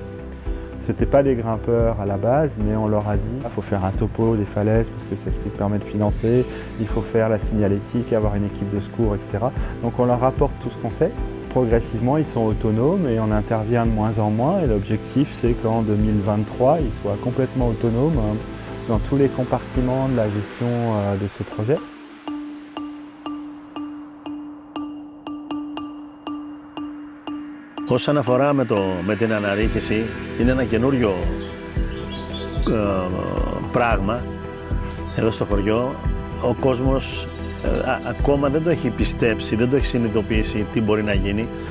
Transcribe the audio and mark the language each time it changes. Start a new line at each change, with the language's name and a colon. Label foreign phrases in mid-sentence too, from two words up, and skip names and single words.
French: Ce n'étaient pas des grimpeurs à la base, mais on leur a dit qu'il faut faire un topo des falaises parce que c'est ce qui permet de financer, il faut faire la signalétique, avoir une équipe de secours, etc. Donc on leur apporte tout ce qu'on sait. Progressivement, ils sont autonomes et on intervient de moins en moins. Et l'objectif, c'est qu'en 2023, ils soient complètement autonomes dans tous les compartiments de la gestion de ce projet.
Greek: Όσον αφορά με την αναρρίχηση, είναι ένα καινούριο πράγμα εδώ στο χωριό. Ο κόσμος ακόμα δεν το έχει πιστέψει, δεν το έχει συνειδητοποιήσει τι μπορεί να γίνει.